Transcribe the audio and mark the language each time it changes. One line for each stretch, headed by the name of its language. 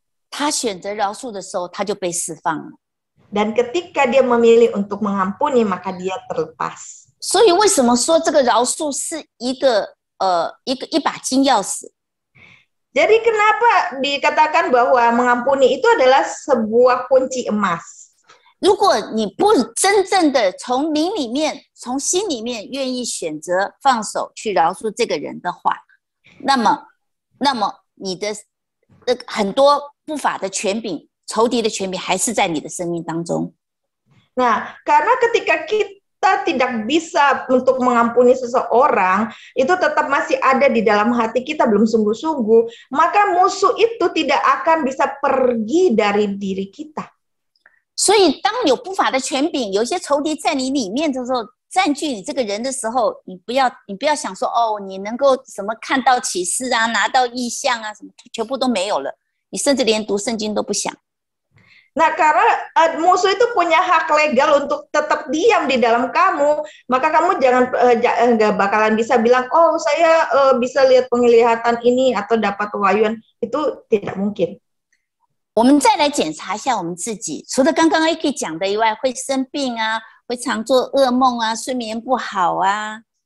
Chinese: 他选择饶恕的时候，他就被释放了。
Indonesian: Dan ketika dia memilih untuk mengampuni, maka dia terlepas.
Chinese: 所以为什么说这个饶恕是一把金钥匙？
Indonesian: Jadi kenapa dikatakan bahwa mengampuni itu adalah sebuah kunci emas?
Chinese: 如果你不真正的从灵里面、从心里面愿意选择放手去饶恕这个人的话，那么你的很多不法的权柄、仇敌的权柄还是在你的生命当中。
Indonesian: Nah, karena ketika kita tidak bisa untuk mengampuni seseorang, itu tetap masih ada di dalam hati kita, belum sungguh-sungguh, maka musuh itu tidak akan bisa pergi dari diri kita.
Chinese: 所以当有不法的权柄，有一些仇敌在你里面的时候，占据你这个人的时候，你不要想说你能够什么看到启示啊，拿到异象啊，什么全部都没有了，你甚至连读圣经都不想。
Indonesian: Nah, karena musuh itu punya hak legal untuk tetap diam di dalam kamu, maka kamu nggak bakalan bisa bilang, saya bisa lihat penglihatan ini atau dapat pewahyuan. Itu tidak mungkin.
Chinese: 我们再来检查一下我们自己，除了刚刚 AK 讲的以外，会生病啊，会常做噩梦啊，睡眠不好啊。